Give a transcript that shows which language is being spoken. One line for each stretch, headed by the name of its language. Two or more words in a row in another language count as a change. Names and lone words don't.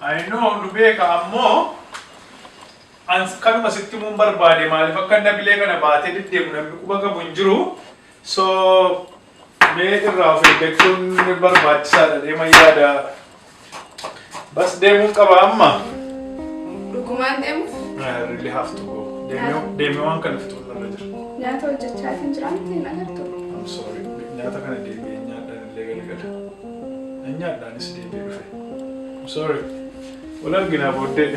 Oromo: Ayinoo nu beeka ammoo kanuma sitti muun barbaade maaliif akka habilee kana baatee deddeemu namni quba qabu hin jiru. So mee irraa of eeggachuun barbaachisaadha deema yaada. Bas deemuun qaba amma. Dhugumaan deemuuf?
English: I really have to go.
Oromo: Deemee waan kana fixuun irra jira. Nyaata hojjechaa hin jiran ittiin agartu.
English: I'm sorry.
Oromo: Nyaata kana deebi'ee nyaadhaan illee galgala. Nyaadhaanis deebi'ee dhufe.
English: I'm sorry.
Oromo: Wal arginaa booddee.